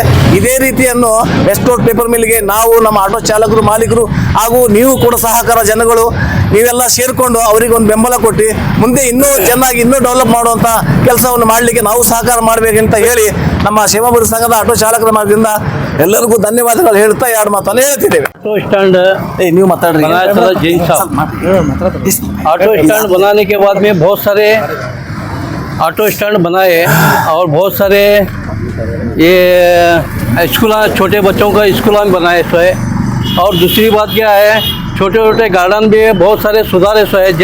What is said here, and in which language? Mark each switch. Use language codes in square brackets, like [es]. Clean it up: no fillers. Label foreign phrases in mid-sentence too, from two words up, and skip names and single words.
[kn] ಇದೇ ರೀತಿಯನ್ನು ವೆಸ್ಟ್ ಕೋಸ್ಟ್ ಪೇಪರ್ ಮಿಲ್ಗೆ ನಾವು ನಮ್ಮ ಆಟೋ ಚಾಲಕರು ಮಾಲೀಕರು ಹಾಗೂ ನೀವು ಕೂಡ ಸಹಕಾರ ಜನಗಳು ನೀವೆಲ್ಲ ಸೇರಿಕೊಂಡು ಅವರಿಗೆ ಒಂದು ಬೆಂಬಲ ಕೊಟ್ಟು ಮುಂದೆ ಇನ್ನೂ ಚೆನ್ನಾಗಿ ಇನ್ನೂ ಡೆವಲಪ್ ಮಾಡುವಂಥ ಕೆಲಸವನ್ನು ಮಾಡಲಿಕ್ಕೆ ನಾವು ಸಹಕಾರ ಮಾಡಬೇಕಂತ ಹೇಳಿ ನಮ್ಮ ಸೇವಾಭೂರಿ ಸಂಘದ ಆಟೋ ಚಾಲಕರ ಮಾರ್ಗದಿಂದ ಎಲ್ಲರಿಗೂ ಧನ್ಯವಾದಗಳು ಹೇಳ್ತಾ 2 ಮಾತನ್ನು ಹೇಳ್ತಿದ್ದೇವೆ. [en] auto stand [kn] ನೀವು ಮಾತಾಡ್ರಿ. [hi] जैन साहब [en] auto stand [hi] बनाने के बाद में बहुत सारे [en] auto stand [hi] बनाए और बहुत सारे ये स्कूल छोटे बच्चों का स्कूल में बनाए सो है. और दूसरी बात क्या है, छोटे छोटे गार्डन भी बहुत सारे सुधारे सो है.